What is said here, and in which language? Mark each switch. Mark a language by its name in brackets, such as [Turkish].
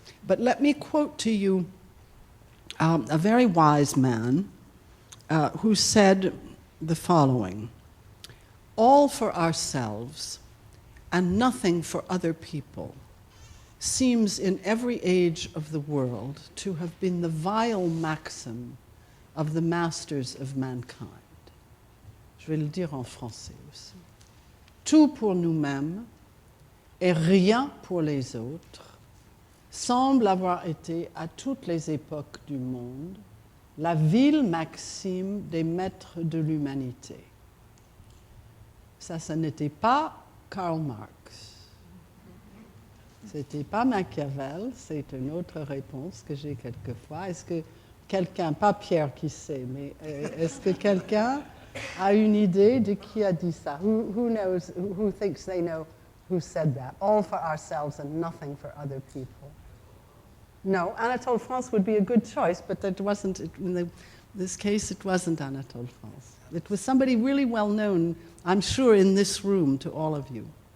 [English] But let me quote to you a very wise man who said the following: "All for ourselves and nothing for other people seems in every age of the world to have been the vile maxim of the masters of mankind." [French] Je vais le dire en français aussi. Tout pour nous-mêmes et rien pour les autres semble avoir été à toutes les époques du monde la vile maxime des maîtres de l'humanité. Ça n'était pas Karl Marx. C'était pas Machiavel, c'est une autre réponse que j'ai quelquefois. Est-ce que quelqu'un, pas Pierre qui sait, mais est-ce que quelqu'un a une idée de qui a dit ça? [English] Who knows, who thinks they know who said that? All for ourselves and nothing for other people. No, Anatole France would be a good choice, but that wasn't, in this case, it wasn't Anatole France. It was somebody really well known, I'm sure, in this room to all of you.